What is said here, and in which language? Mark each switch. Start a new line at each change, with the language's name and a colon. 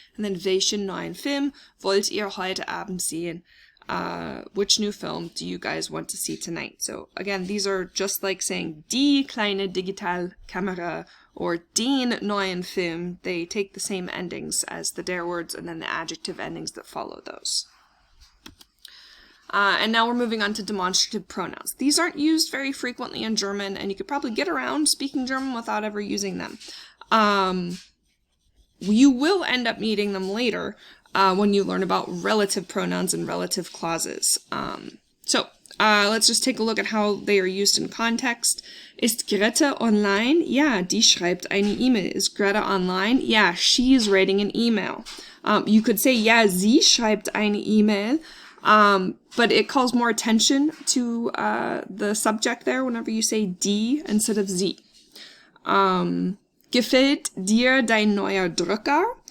English: And then
German: welchen neuen Film wollt ihr heute Abend sehen?
English: Which new film do you guys want to see tonight? So again, these are just like saying
German: die kleine Digitalkamera
English: or
German: den neuen Film.
English: They take the same endings as the der words and then the adjective endings that follow those. And now we're moving on to demonstrative pronouns. These aren't used very frequently in German, and you could probably get around speaking German without ever using them. You will end up needing them later when you learn about relative pronouns and relative clauses. Let's just take a look at how they are used in context.
German: Ist Greta online? Ja, die schreibt eine E-Mail.
English: Is Greta online? Yeah, she is writing an email. You could say,
German: ja, sie schreibt eine E-Mail.
English: But it calls more attention to the subject there whenever you say die instead of sie.
German: Gefällt dir dein neuer Drucker?